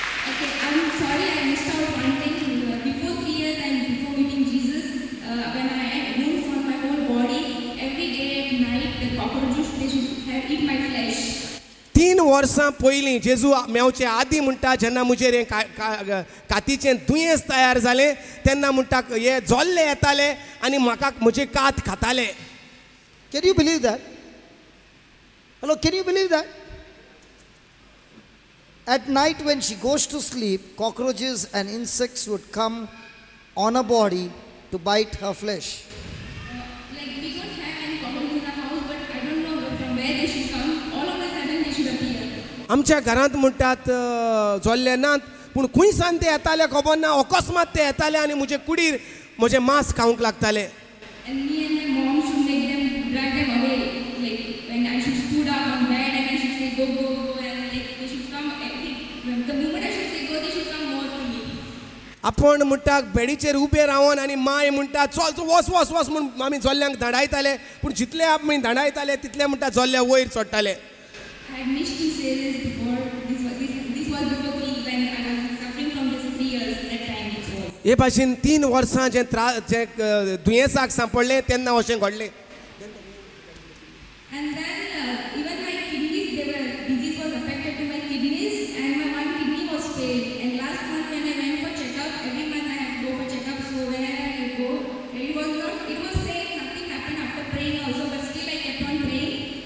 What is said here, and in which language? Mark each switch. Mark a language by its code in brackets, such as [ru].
[en] Okay, I'm sorry I missed out one thing. Before 3 years and before meeting Jesus, when I had wounds on my whole body, every day at night the cockroaches they should have eat my flesh. [kok] 3 वर्सां पयलीं जेजू मेवचे आदीं म्हणटा जेन्ना म्हजेर हें कातीचें दुयेंस तयार जालें तेन्ना म्हणटा हे जोल्ले येताले आनी म्हाका म्हजे कात खाताले. [en] Can you believe that? Hello, can you believe that? At night when she goes to sleep, cockroaches and insects would come on her body to bite her flesh. Like we don't have any cockroaches in the house, but I don't know from where they should come. All of a sudden they should appear. [kok] आमच्या घरांत म्हणटात जोल्ले नात पूण खंयसान ते येताले खबर ना. अकस्मात ते येताले आनी म्हजे कुडीर म्हजें मांस खावंक लागताले. [en] And me and my mom should make them drag them away. Like when I should stood up on bed and I should say go, and like they should come. The moment I should say go, they should come more to me. [kok] आपण म्हणटा बेडीचेर उबे रावन आनी माय म्हणटा चल तूं वच वच वच म्हूण आमी जोल्ल्यांक धाडायताले. पूण जितले आमी धाडायताले तितले म्हणटा जोल्ले वयर चडटाले. [en] I had missed to say this before. This was before when I was suffering from this 3 years that time. [kok] हे भाशेन 3 वर्सां जे दुयेंसाक सांपडलें तेन्ना अशें घडलें. [en] And then even my kidneys, disease was affected to my kidneys, and my one kidney was failed. And last month when I went for checkup, every month I have to go for checkup. So whenever I go, it was safe. Nothing happened after praying also, but still I kept on praying.